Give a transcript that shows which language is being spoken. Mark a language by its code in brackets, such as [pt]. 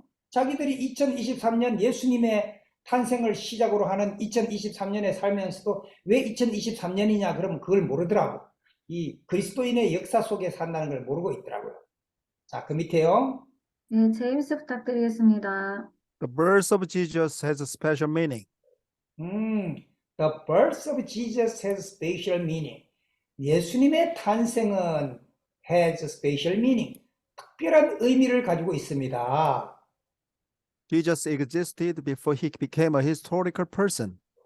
[ko] 자기들이 2023년 예수님의 탄생을 시작으로 하는 2023년에 살면서도 왜 2023년이냐 그러면 그걸 모르더라고. 이 그리스도인의 역사 속에 산다는 걸 모르고 있더라고요. 자, 그 밑에요. 네, 제임스 부탁드리겠습니다. [en] The birth of Jesus has a special meaning. The birth of Jesus has special meaning. [ko] 예수님의 탄생은 [en] has a special meaning. [ko] 특별한 의미를 가지고 있습니다. [en] Jesus existed before he became a historical person.